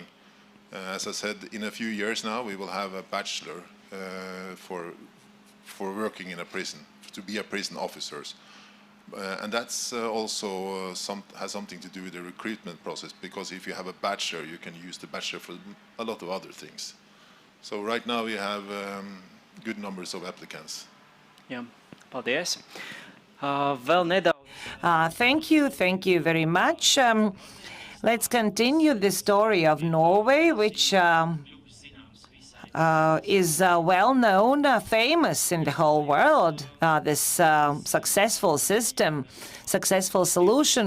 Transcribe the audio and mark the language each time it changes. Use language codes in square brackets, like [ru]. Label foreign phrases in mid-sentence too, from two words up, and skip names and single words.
[en] As I said, in a few years now, we will have a bachelor for working in a prison, to be a prison officers. And that's also has something to do with the recruitment process, because if you have a bachelor, you can use the bachelor for a lot of other things. So right now we have good numbers of applicants. [lv] Jā, paldies. Vēl nedaudz. [en] Thank you very much. Let's continue the story of Norway, which is well known, famous in the whole world. This successful system, successful solution.